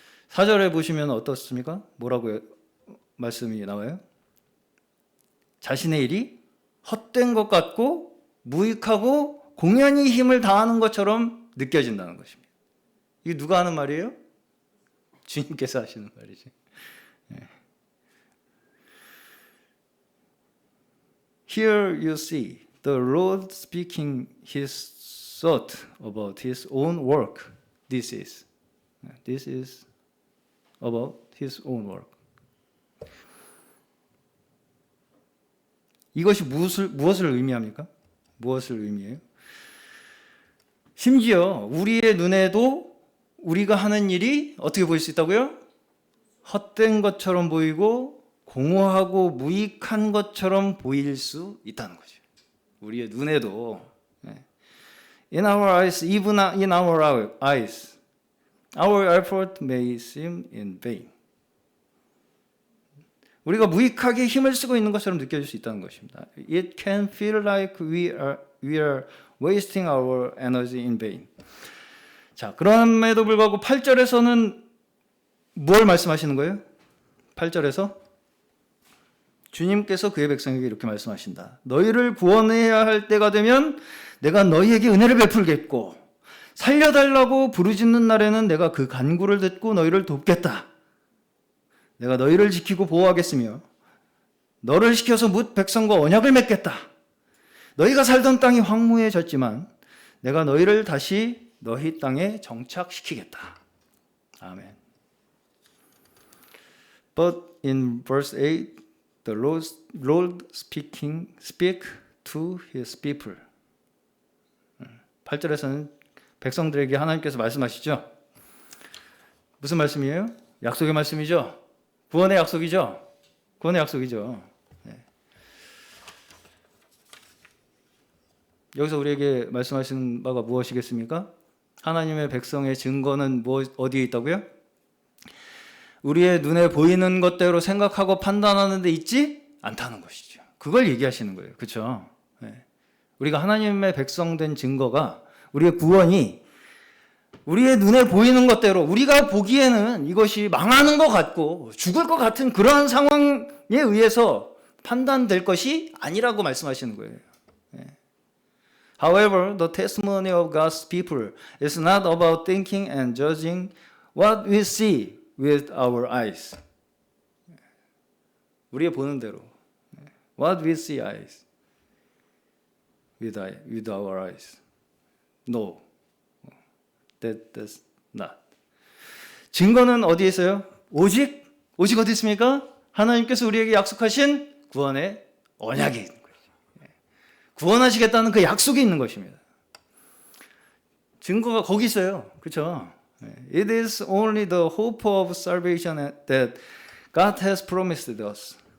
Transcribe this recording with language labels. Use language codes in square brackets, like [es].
[ko] 4절에 보시면 어떻습니까? 뭐라고 말씀이 나와요? 자신의 일이 헛된 것 같고 무익하고 공연히 힘을 다하는 것처럼 느껴진다는 것입니다. 이게 누가 하는 말이에요? 주님께서 하시는 말이지. [en] Here you see the Lord speaking his thought about his own work. This is about his own work. [ko] 이것이 무엇을 의미합니까? 무엇을 의미해요? 심지어 우리의 눈에도 우리가 하는 일이 어떻게 보일 수 있다고요? 헛된 것처럼 보이고 공허하고 무익한 것처럼 보일 수 있다는 거죠. 우리의 눈에도 [en] In our eyes, even in our eyes, our effort may seem in vain. [ko] 우리가 무익하게 힘을 쓰고 있는 것처럼 느껴질 수 있다는 것입니다. [en] It can feel like we are wasting our energy in vain. [ko] 자, 그럼에도 불구하고 8절에서는 뭘 말씀하시는 거예요? 8절에서 주님께서 그의 백성에게 이렇게 말씀하신다. 너희를 구원해야 할 때가 되면 내가 너희에게 은혜를 베풀겠고 살려달라고 부르짖는 날에는 내가 그 간구를 듣고 너희를 돕겠다. 내가 너희를 지키고 보호하겠으며 너를 시켜서 뭇 백성과 언약을 맺겠다. 너희가 살던 땅이 황무해졌지만 내가 너희를 다시 너희 땅에 정착시키겠다. 아멘. [en] But in verse 8, the Lord speak to his people. [ko] 8절에서는 백성들에게 하나님께서 말씀하시죠. 무슨 말씀이에요? 약속의 말씀이죠. 구원의 약속이죠. 구원의 약속이죠. 네. 여기서 우리에게 말씀하시는 바가 무엇이겠습니까? 하나님의 백성의 증거는 어디에 있다고요? 우리의 눈에 보이는 것대로 생각하고 판단하는 데 있지 않다는 것이죠. 그걸 얘기하시는 거예요. 그렇죠? 네. 우리가 하나님의 백성된 증거가 우리의 구원이 우리의 눈에 보이는 것대로 우리가 보기에는 이것이 망하는 것 같고 죽을 것 같은 그러한 상황에 의해서 판단될 것이 아니라고 말씀하시는 거예요. [en] However, the testimony of God's people is not about thinking and judging what we see with our eyes. [ko] 우리의 보는 대로. [en] What we see eyes. With our eyes. No. That's not. [ko] 증거는 어디에 있어요? 오직 어디 있습니까? 하나님께서 우리에게 약속하신 구원의 언약이 있는 거죠. 구원하시겠다는 그 약속이 있는 것입니다. 증거가 거기 있어요. 그렇죠? [en] It is only the hope of salvation that God has promised us.